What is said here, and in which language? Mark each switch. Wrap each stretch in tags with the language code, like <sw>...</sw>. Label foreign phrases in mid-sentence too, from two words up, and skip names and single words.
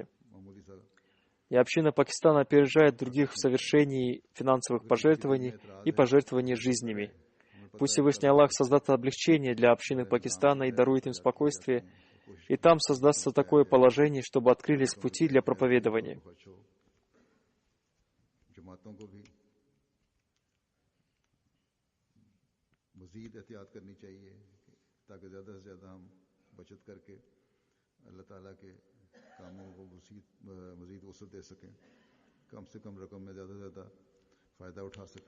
<ru>И община Пакистана опережает других в совершении финансовых пожертвований и пожертвований жизнями. Пусть Всевышний Аллах создаст облегчение для общины Пакистана и дарует им спокойствие, и там создастся такое положение, чтобы открылись пути для проповедования.</ru> <ur>مزید احتیاط کرنی چاہیے تاکہ زیادہ سے زیادہ ہم بچت کر کے اللہ تعالیٰ کے کاموں کو مزید وسعت دے سکیں، کم سے کم رقم میں زیادہ سے زیادہ فائدہ اٹھا سکیں.</ur>